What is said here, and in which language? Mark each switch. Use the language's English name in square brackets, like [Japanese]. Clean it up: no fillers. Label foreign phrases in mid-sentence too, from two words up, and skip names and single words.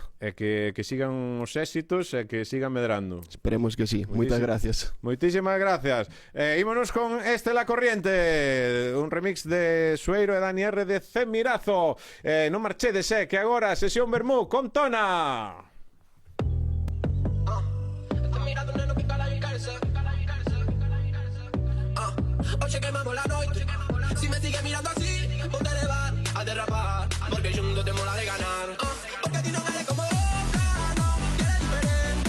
[Galician] E que sigan os éxitos e que sigan medrando. Esperemos que sí. Moitas gracias. Moitísimas gracias. Ímonos con este La Corriente, un remix de Sueiro e Dani R de Cemirazo. Non marchedes, que agora sesión Vermú con Tona. [Spanish] Oye, quemamos la noche. Si me sigues mirando así, ponte de bar a derrapar, porque juntos te mola de ganar. Porque a ti no eres como otra, no, que eres diferente.